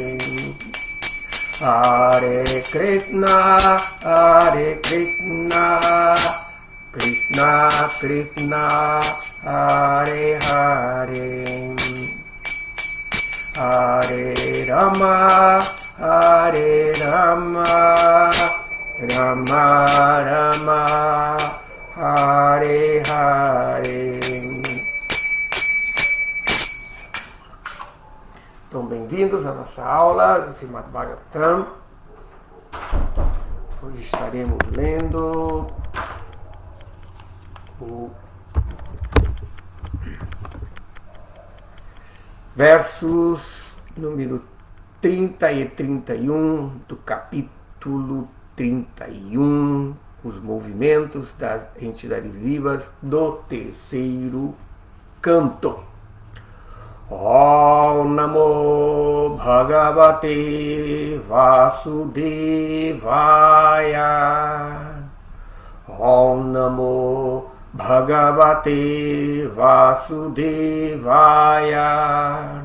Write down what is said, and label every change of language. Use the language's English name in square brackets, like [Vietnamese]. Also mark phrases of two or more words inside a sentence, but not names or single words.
[Sanskrit] हरे कृष्ण हरे कृष्ण कृष्ण कृष्ण हरे हरे हरे राम हरे राम राम राम हरे हरे. [Portuguese] Então, bem-vindos à nossa aula do Srimad Bhagavatam. Hoje estaremos lendo o versos número 30 e 31 do capítulo 31, os movimentos das entidades vivas do terceiro canto. [Sanskrit] ॐ नमो भगवते वासुदेवाय. ॐ नमो भगवते वासुदेवाय.